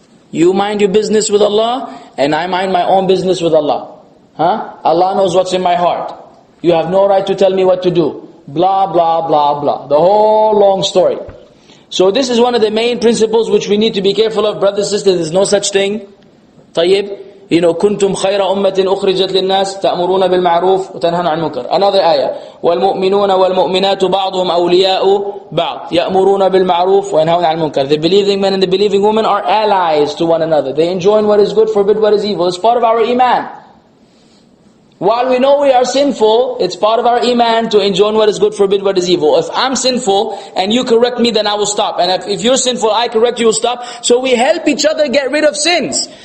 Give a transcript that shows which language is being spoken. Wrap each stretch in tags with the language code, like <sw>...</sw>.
<en>You mind your business with Allah, and I mind my own business with Allah. Allah knows what's in my heart. You have no right to tell me what to do. Blah, blah, blah, blah. The whole long story. So this is one of the main principles which we need to be careful of. Brothers and sisters, there's no such thing.</en> <ar>طيب. كنتم خير أمة أخرجت للناس تأمرون بالمعروف وتنهون عن المنكر.</ar> <en>Another ayah.</en> <ar>والمؤمنون والمؤمنات بعضهم أولياء بعض يأمرون بالمعروف وينهون عن المنكر.</ar> <en>The believing men and the believing women are allies to one another. They enjoin what is good, forbid what is evil. It's part of our iman. While we know we are sinful, it's part of our iman to enjoin what is good, forbid what is evil. If I'm sinful and you correct me, then I will stop. And if you're sinful, I correct you, will stop. So we help each other get rid of sins.</en>